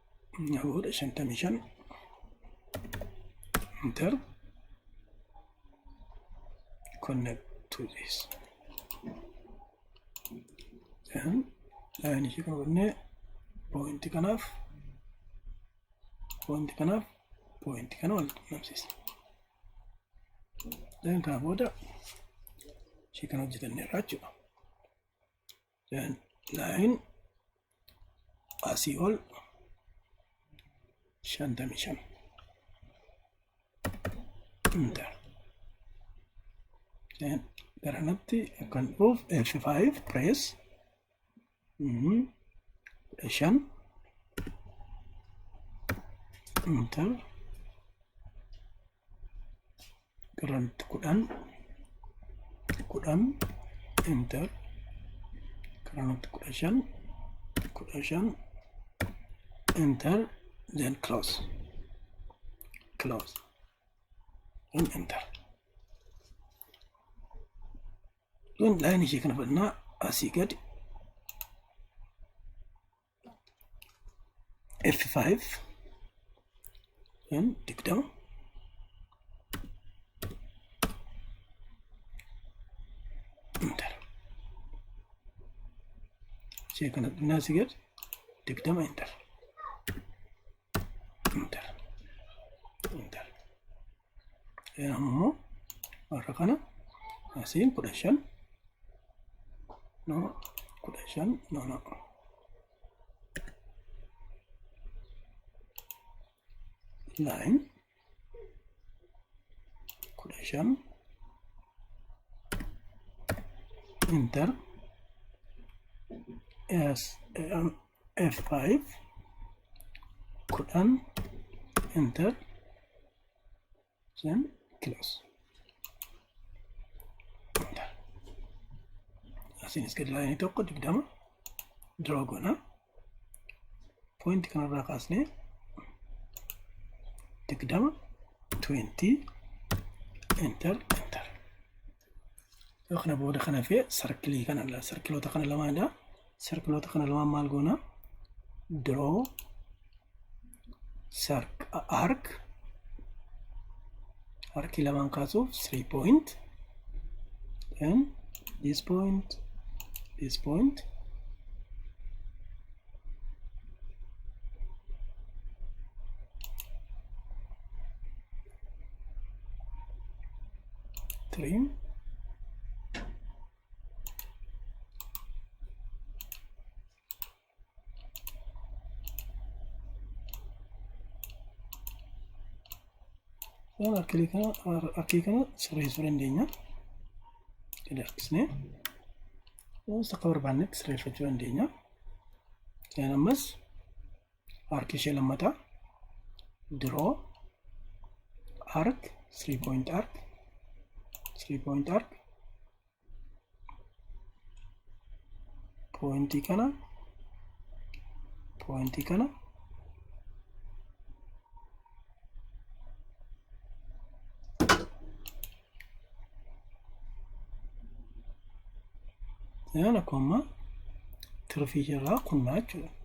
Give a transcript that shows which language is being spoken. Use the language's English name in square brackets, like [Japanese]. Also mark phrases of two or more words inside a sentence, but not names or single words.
[Oromo] نقول 55 [English] enter connect to this then line [Oromo] ishee kana godhannee point kanaaf kana wal qunnamsiisna. Then kana booda ishee kana hojjetanneerra jechuudha. [English] Then line [Oromo] asii ol 55 enter. Then garanatti kan dhuuf F5 press [English] 5 enter garanatti 10 enter garanatti 15 enter then close and enter. Then line [Oromo] ishee kana fudhannaa asii gadi F5 then 20 enter. Ishee kana fudhannaa asii gadi 20 enter. Ammoo warra kana asiin 15 [English] no line 15 enter yes F5 10 enter then close. [Oromo] Asiin is gadi laayinii tokko 20 draw goona. Point kanarraa kaasnee 20 enter. Yoo kana booda kana fee sarkilii kana sarkiloota kana lamaadha. Sarkiloota kana lamaan maal goona? [English] Draw [Oromo] arcii lamaan kaasuuf [English] 3 point then this point [Oromo] 3 dan arcii kana sirreessuu dandeenya. Gadi harkisnee akka barbaannetti sirreeffachuu dandeenya. [English] Then ammas arcii ishee lammataa draw arc 3 point arc [Oromo] pointii kana then akkuma tirfii irraa kunnaa jechuudha.